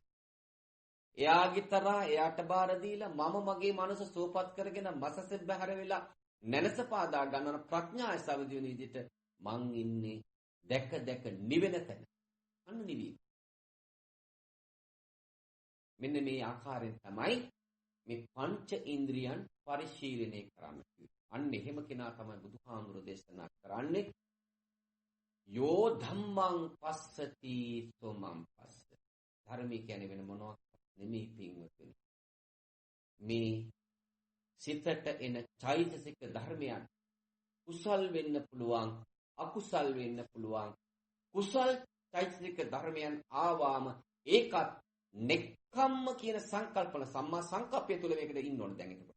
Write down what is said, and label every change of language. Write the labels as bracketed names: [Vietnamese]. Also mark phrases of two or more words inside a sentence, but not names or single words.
[Sinhala] එයාගේ තරහ එයාට බාර දීලා මම මගේ මනස සෝපත් කරගෙන මසස බහැර වෙලා නැනස පාදා ගන්නන ප්‍රඥාය සමදින විදිහට මං ඉන්නේ දැක නිවෙන තැන. අන්න නිවි. මෙන්න මේ ආකාරයෙන් තමයි මේ පංච ඉන්ද්‍රියන් පරිශීලනය කරන්න කිව්වේ. අන්න එහෙම කෙනා තමයි බුදුහාමුදුරෝ දේශනා කරන්නේ. [Pali] යෝ ධම්මං පස්සති සෝමං පස්ස. [Sinhala] ධර්මී කියන්නේ වෙන මොනවත් නෙමෙයි පින්වතුනි. මේ සිතට එන චෛතසික ධර්මයන් කුසල් වෙන්න පුළුවන්, අකුසල් වෙන්න පුළුවන්. කුසල් චෛතසික ධර්මයන් ආවාම ඒකත් නෙක්ඛම්ම කියන සංකල්පන සම්මා සංකප්පය තුළ මේකට ඉන්න ඕන දැන් එතකොට.